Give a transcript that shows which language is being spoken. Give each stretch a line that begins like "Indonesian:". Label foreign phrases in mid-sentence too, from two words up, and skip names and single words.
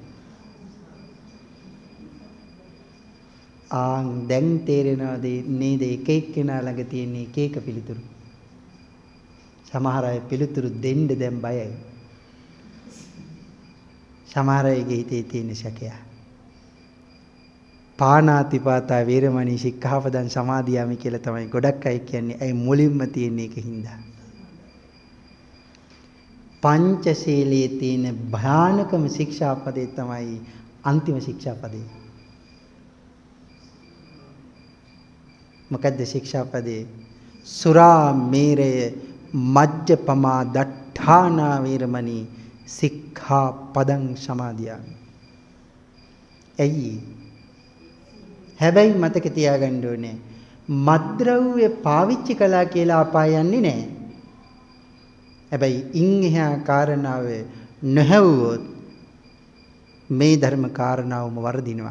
Sinhala: දැන් තේරෙනවද නේද එක එක්කෙනා ළඟ තියෙන එක එක පිළිතුරු. සමහර අය පිළිතුරු දෙන්න දැන් බයයි. සමහර අයගේ හිතේ තියෙන සැකය.
Pali: පාණාතිපාතා වේරමණී සික්ඛාපදං සමාදියාමි
Sinhala: කියලා තමයි ගොඩක් අය කියන්නේ. ඒ මුලින්ම තියෙන එකකින්ද. පංචශීලයේ තියෙන භයානකම ශික්ෂාපදේ තමයි අන්තිම ශික්ෂාපදේ. මොකද්ද ශික්ෂාපදේ?
Pali: සුරා මේරය මජ්ජපමා දට්ඨානා වේරමණී සික්ඛාපදං සමාදියාමි.
Sinhala: ඇයි? හැබැයි මතක තියාගන්න ඕනේ මත්ද්‍රව්‍ය පාවිච්චි කළා කියලා අපාය යන්නේ නැහැ. හැබැයි ඉන් එහා කාරණාව නොහැවුවොත් මේ ධර්ම කාරණාවම වර්ධිනවා.